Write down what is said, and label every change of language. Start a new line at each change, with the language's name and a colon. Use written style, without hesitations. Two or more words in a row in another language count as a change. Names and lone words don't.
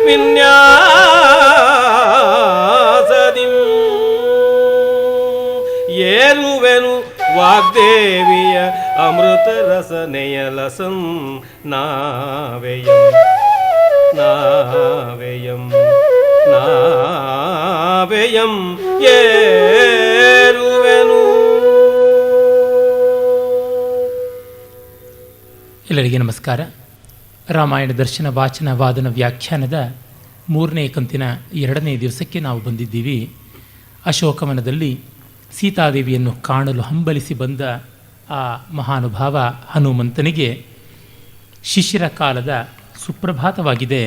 Kannada: ವಿನ್ಯಾಸದಿಂ ಏರುವೆನು ವಾಗ್ದೇವಿಯ ಅಮೃತರಸನೆಯ ಲಸಂ ನಾವೆಯಂ ನಾವೆಯಂ ನಾವೆಯಂ ಏರುವೆನು. ಎಲ್ಲರಿಗೆ ನಮಸ್ಕಾರ. ರಾಮಾಯಣ ದರ್ಶನ ವಾಚನ ವಾದನ ವ್ಯಾಖ್ಯಾನದ 3ನೇ ಕಂತಿನ 2ನೇ ದಿವಸಕ್ಕೆ ನಾವು ಬಂದಿದ್ದೀವಿ. ಅಶೋಕವನದಲ್ಲಿ ಸೀತಾದೇವಿಯನ್ನು ಕಾಣಲು ಹಂಬಲಿಸಿ ಬಂದ ಆ ಮಹಾನುಭಾವ ಹನುಮಂತನಿಗೆ ಶಿಶಿರ ಕಾಲದ ಸುಪ್ರಭಾತವಾಗಿದೆ.